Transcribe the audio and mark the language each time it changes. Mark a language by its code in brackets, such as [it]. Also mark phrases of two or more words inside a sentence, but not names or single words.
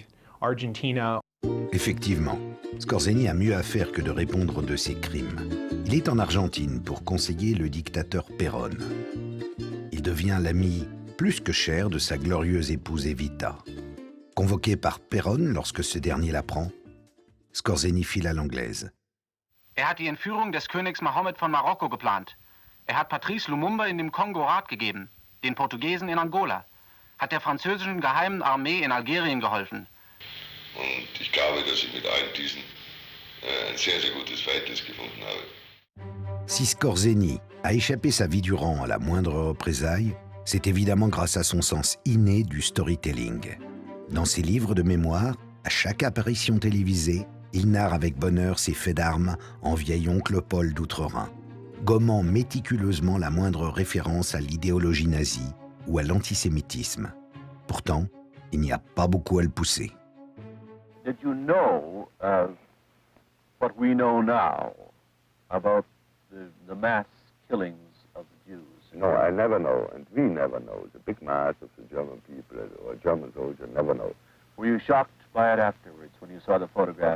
[fr] Effectivement, Skorzeny a mieux à faire que de répondre de ses crimes. Il est en Argentine pour conseiller le dictateur Perón. Il devient l'ami plus que cher de sa glorieuse épouse Evita. Convoqué par Perón lorsque ce dernier l'apprend, Skorzeny file à l'anglaise. [de] Er hat die Entführung des Königs Mohammed von Marokko geplant. Er hat Patrice Lumumba in dem Kongo Rat gegeben, den Portugiesen in Angola, hat der französischen geheimen Armee in Algerien geholfen. Und ich glaube, dass ich mit all diesen [fr] Si Skorzeny a échappé sa vie durant à la moindre représaille, c'est évidemment grâce à son sens inné du storytelling. Dans ses livres de mémoire, à chaque apparition télévisée, il narre avec bonheur ses faits d'armes en vieil oncle Paul d'Outre-Rhin, gommant méticuleusement la moindre référence à l'idéologie nazie ou à l'antisémitisme. Pourtant, il n'y a pas beaucoup à le pousser. [en] Did you know what we know now about the mass killings of the Jews? No, I never know, and we never know. The big mass of the German people or German soldiers never know. Were you shocked by it afterwards when you saw the photographs?